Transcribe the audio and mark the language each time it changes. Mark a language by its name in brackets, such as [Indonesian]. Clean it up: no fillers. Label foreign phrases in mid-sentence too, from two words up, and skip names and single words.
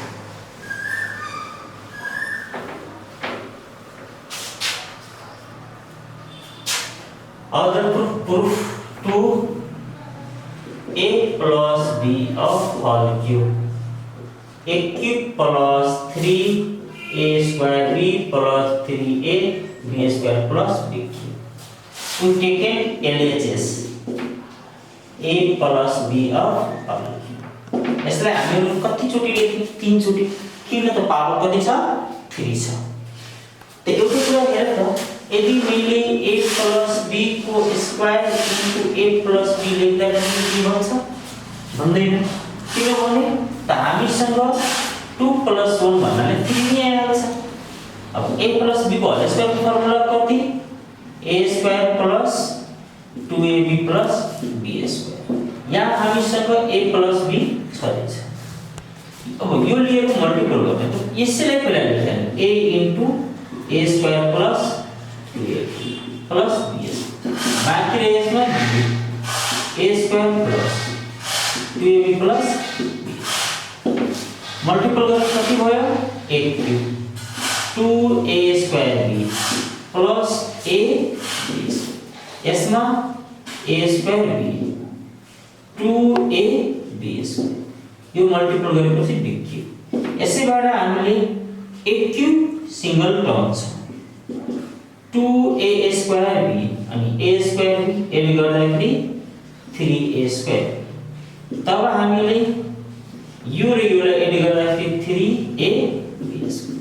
[English] Other proof 2 a plus b of whole cube. A cube plus 3 a square b plus 3a b square plus b cube. We taken LHS a plus b of whole cube. [Nepali] यसलाई हामीहरु कति चोटी लेख्ने तीन चोटी, किन त पावर कति छ 3 छ। त एउटा कुरा हेर त, यदि मैले [English] a plus b [Nepali] को [English] square into a plus b [Nepali] लेख्दा के भन्छ भन्दैन, किनभने त हामीसँग [English] 2 plus 1 [Nepali] भन्नाले 3 नै आइहाल्छ। अब [English] a plus b [Nepali] को [English] whole square [Nepali] को फर्मुला कति [English] a square plus 2ab plus b square। [Nepali] यहाँ हामीसँग [English] a plus b [Nepali] छ। अब यो लिएर मल्टिपल गर्ने त यसैलाई पहिला लेख्ने [English] a into a square plus 2ab plus b square। [Nepali] बाँकी रहे यसमा [English] a square plus 2ab plus b। [Nepali] मल्टिपल गर्दा कति भयो [English] a cube 2a square b plus a b square। [Nepali] यसमा [English] a square b 2a b square, [Nepali] यो मल्टिपल गरेपछि [English] b cube. [Nepali] यसैबाट हामीले [English] a cube single term [Nepali] छ [English] 2a square b [Nepali] अनि [English] a square b [Nepali] एड गर्दाखेरि [English] 3a square। [Nepali] तब हामीले यो र योलाई एड गर्दाखेरि [English] 3a b square।